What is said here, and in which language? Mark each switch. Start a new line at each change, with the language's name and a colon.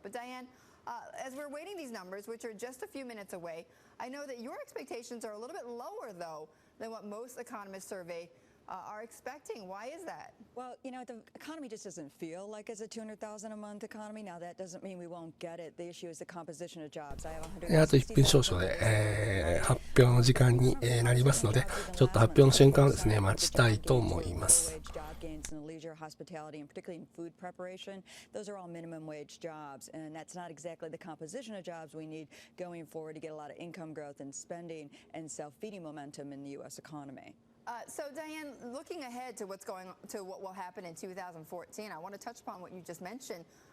English: But Diane, as we're waiting these numbers, which are just a few minutes away, I know that your expectations are a little bit lower, though, than what most economists survey are expecting. Why is that? Well, the economy just doesn't feel like it's a $200,000 a month economy. Now, that doesn't mean we won't get it. The issue is the composition of jobs. I have
Japanese: あと1分少々で、発表の時間に、なりますので、ちょっと発表の瞬間をですね、待ちたいと思います。
English: gains in the leisure, hospitality, and particularly in food preparation, those are all minimum wage jobs, and that's not exactly the composition of jobs we need going forward to get a lot of income growth and spending and self-feeding momentum in the U.S. economy. So Diane, looking ahead to what will happen in 2014, I want to touch upon what you just mentioned.